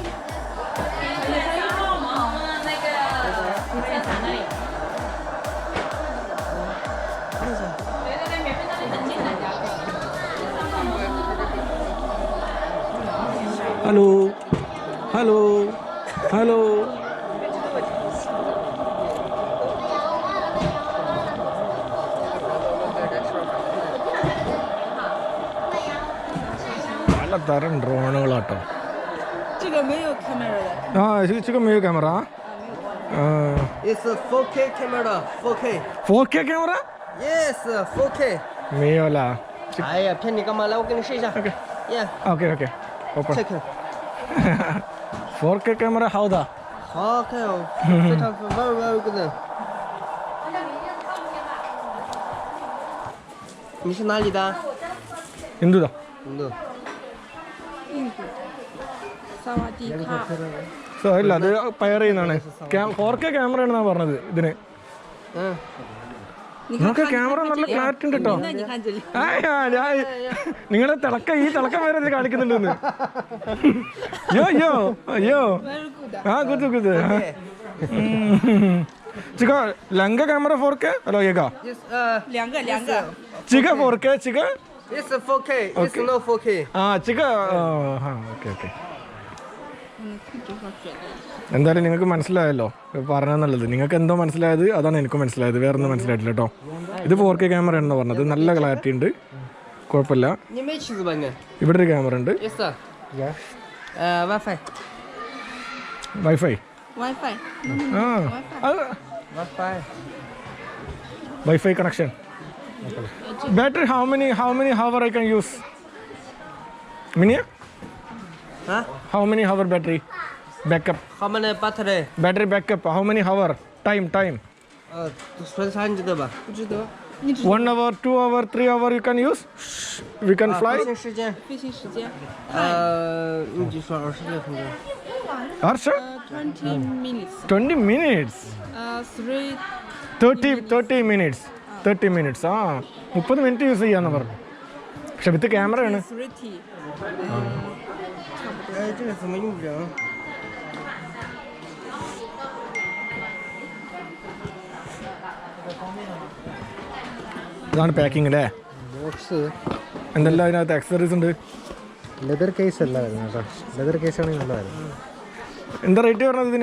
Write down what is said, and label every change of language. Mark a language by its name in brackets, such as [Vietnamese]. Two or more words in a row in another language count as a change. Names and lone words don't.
[English] hello hello hello. [Malayalam] പലതരം ഡ്രോണുകളാട്ടോ. [Chinese] 这个没有 camera 的。 ആ ചിക്ക മേ ക്യാമറ. [English] It's a 4K camera, 4K. 4K camera Yes, 4K. [Chinese] 没有啦。哎呀，骗你干嘛？来，我给你试一下。 [English] OK Yeah, OK OK open check. 4K camera ഹൗദാ. [Chinese] 好看哦，非常 [English] very very good. [Chinese] 你是哪里的？ [Malayalam] എന്തുതാ? [Chinese] 印度。 [Thai] สวัสดีค่ะ. [Malayalam] സോ ഇല്ല, അത് പയർ ചെയ്യുന്നതാണ്. 4K ക്യാമറയാണെന്നാണ് പറഞ്ഞത് ഇതിന്. [Chinese] 嗯， [Malayalam] നിങ്ങൾക്ക് ക്യാമറ നല്ല ക്ലാരിറ്റി ഉണ്ട് കേട്ടോ. [Chinese] 那你看这里。 [Malayalam] നിങ്ങളെ തിളക്കം ഈ തിളക്കം വരെ ഇത് കാണിക്കുന്നുണ്ടെന്ന്. യോ യോ യോ. [English] Very good. [Malayalam] ആ കുത്ത് കുത്ത്. ചിക ലങ്ക ക്യാമറ 4K അല്ലോ ഏകാ? [English] Yes, [Chinese] 两个。 ചിക 4K ചിക. [English] it's a 4K. It's no 4K. ആ ചിക. okay okay. [Malayalam] എന്തായാലും നിങ്ങൾക്ക് മനസ്സിലായല്ലോ പറഞ്ഞെന്നുള്ളത്. നിങ്ങൾക്ക് എന്തോ മനസ്സിലായത് അതാണ് എനിക്ക് മനസ്സിലായത്. വേറെ ഒന്നും മനസ്സിലായിട്ടില്ല കേട്ടോ. ഇത് 4K ക്യാമറ ആണെന്ന് പറഞ്ഞത്. നല്ല ക്ലാരിറ്റി ഉണ്ട്, കുഴപ്പമില്ല. [Chinese] 你没妻子吧你？ [Malayalam] ഇവിടെ ഒരു ക്യാമറ ഉണ്ട്. [English] Yes, sir. WiFi. വൈഫൈ. WiFi。 ആ WiFi. WiFi connection. battery how many hour I can use? മിനിയ Huh? how many hour battery backup? How many battery? Battery backup how many hour? time [Chinese] 说的啥你知道吧？不知道。 [English] 1 hour 2 hour 3 hour you can use. We can fly. [Chinese] 飞行时间？飞行时间。你就说26分钟。 Harsha [English] 20 minutes。 20 minutes 30 minutes 30 minutes. [Malayalam] ആ 30 മിനിറ്റ് യൂസ് ചെയ്യാന്ന് പറഞ്ഞു. പക്ഷെ വിത്ത് ക്യാമറയാണ്. [Chinese] 30。哎，这个怎么用不了？ [Malayalam] ഇതാണ് പാക്കിംഗ് അല്ലേ? ബോക്സ് എന്തെല്ലാം അതിനകത്ത് ആക്സസറീസ് ഉണ്ട്? [English] leather case [Malayalam] അല്ല വരുന്നത് കേട്ടോ. [English] leather case [Malayalam] ആണെങ്കിൽ നല്ലതായിരുന്നു. എന്താ റേറ്റ് പറഞ്ഞത് ഇതിന്?